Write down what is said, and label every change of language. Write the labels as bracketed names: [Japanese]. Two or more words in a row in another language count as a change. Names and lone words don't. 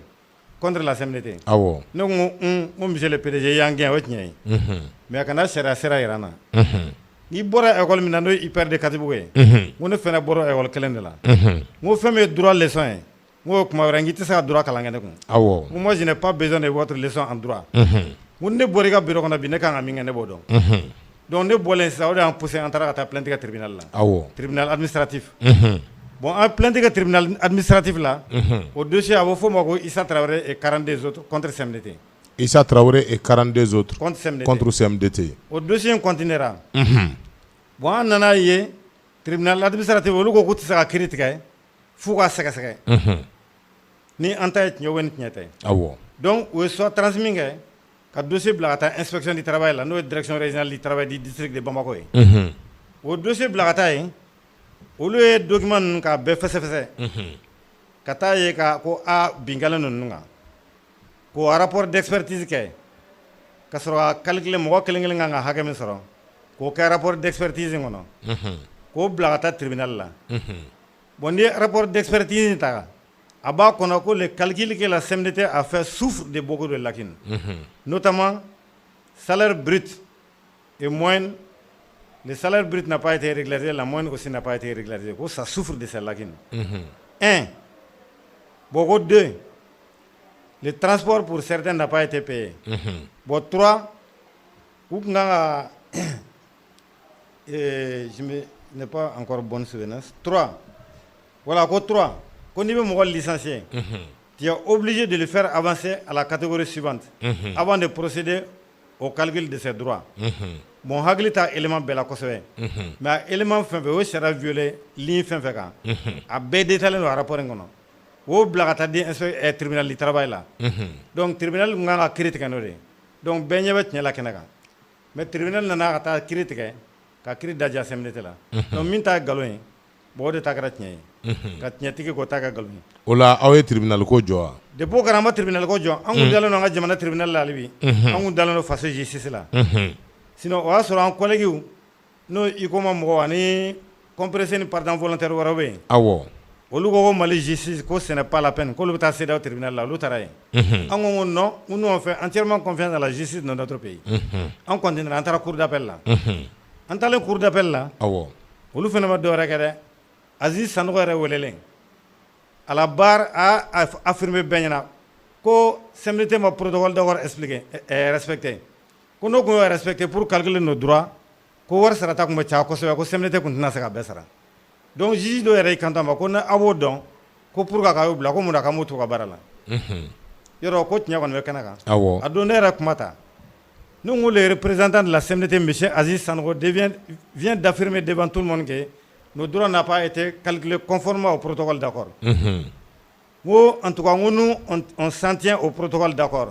[French] contre la CMDT [Bambara] ne ko [French] monsieur le PDG [Bambara] y'an gɛn o ye tiɲɛ ye mais a kana sariya sira yira n na n'i bɔra école min na n'o ye IPR de Katibugu ye n ko ne fana bɔra école kelen de la n ko fɛn min ye [French] droit leçon [Bambara] ye n ko kuma wɛrɛ n k'i tɛ se ka droit kalan kɛ ne kun n ko [French] moi je n'ai pas besoin de votre leçon en droit [Bambara] n ko ne bɔra i ka bureau kɔnɔ bi ne kan ka min kɛ ne b'o dɔn donc ne bɔlen sisan o de y'an poussé an taara ka taa plainte kɛ tribunal la [French] tribunal administratif [Bambara] bon an plainte kɛ [French] tribunal administratif [Bambara] la o dossier a bɛ f'o ma ko [French] Issa Traoré et 42 autres contre CMDT Issa Traoré et 42 autres contre CMDT [Bambara] o dossier in continuera bon an nana ye tribunal administratif olu ko k'u tɛ se ka kiiri tigɛ f'u ka sɛgɛsɛgɛ ni an ta ye tiɲɛ ou ni tiɲɛ tɛ donc u ye [French] soit transmis [Bambara] kɛ ka dossier bila ka taa [French] inspection du travail [Bambara] la n'o ye [French] direction régionale du travail du district de Bamako [Bambara] ye o dossier bila ka taa yen olu ye document ninnu k'a bɛɛ fɛsɛfɛsɛ ka taa ye ko binkalen don ninnu kan k'o [French] rapport d'expertise [Bambara] kɛ ka sɔrɔ ka calculer mɔgɔ kelen kelen kan ka hakɛ min sɔrɔ k'o kɛ [French] rapport d'expertise [Bambara] in kɔnɔ k'o bila ka taa tribunal la bon n'i ye [French] rapport d'expertise [Bambara] in ta a b'a kɔnɔ ko [French] le calcul que la CMDT a fait souffre de beaucoup de lacunes notamment salaire brut et moyenne. Le salaire brut n'a pas été régularisé, la moyenne aussi n'a pas été régularisée. Ça souffre de ces lacunes. Un. Bon, deux. Le transport pour certains n'a pas été payé. Bon, trois. Je n'ai pas encore bonne souvenance. Trois. Voilà, quoi trois. Quand on veut licencier, tu es obligé de le faire avancer à la catégorie suivante avant de procéder au calcul de ses droits. [Bambara] Bon hakili ta élément bɛɛ la kosɛbɛ mais élément fɛn fɛn o sariya violé ligne fɛn fɛn kan a bɛɛ détaillé don rapport in kɔnɔ o bila ka taa di [French] tribunal du travail [Bambara] la donc tribunal kun kan ka kiiri tigɛ n'o de donc bɛɛ ɲɛ bɛ tiɲɛ la kɛnɛ kan mais tribunal nana ka taa kiiri tigɛ ka kiiri da diya CMDT la donc min ta nkalon ye bon o de ta kɛra tiɲɛ ye ka tiɲɛtigi k'o ta kɛ nkalon ye o la aw ye tribunal ko jɔ wa depuis o kɛra an ma tribunal ko jɔ an kun dalen don an ka jamana tribunal la hali bi an kun dalen don faso justice la sinon o y'a sɔrɔ an collègues n'o ICOMA mɔgɔw ani compressé ni [French] pardon volontaire [Bambara] wɛrɛw bɛ yen olu ko Mali justice ko [French] ce n'est pas la peine [Bambara] k'olu bɛ taa CEDEAO tribunal la olu taara yen an ko [French] non nous on fait entièrement confiance à la justice de notre pays [Bambara] an continuera an taara [French] cour d'appel [Bambara] la an taalen [French] cour d'appel [Bambara] la olu fana ma dɔwɛrɛ kɛ dɛ Aziz Sanogo yɛrɛ welelen [French] à la barre a affirmé [Bambara] bɛɛ ɲɛna ko CMDT ma [French] protocole d'accord respecté [Bambara] ko n'o kun y'o respecté [French] pour calculer nos droits [Bambara] ko wari sarata kun bɛ caya kosɛbɛ ko CMDT kun tɛna se ka bɛɛ sara donc juge dɔ yɛrɛ y'i kanto a ma ko ni a b'o dɔn ko [French] pour que [Bambara] a y'o bila ko mun na k'an m'o to ka baara la yɔrɔ ko tiɲɛ kɔni bɛ kɛnɛ kan a don ne yɛrɛ kuma ta ne ko [French] le représentant de la CMDT monsieur Aziz Sanogo vient d'affirmer devant tout le monde que nos droits n'ont pas été calculés conformément au protocole d'accord en tout cas nous on s'en tient au protocole d'accord.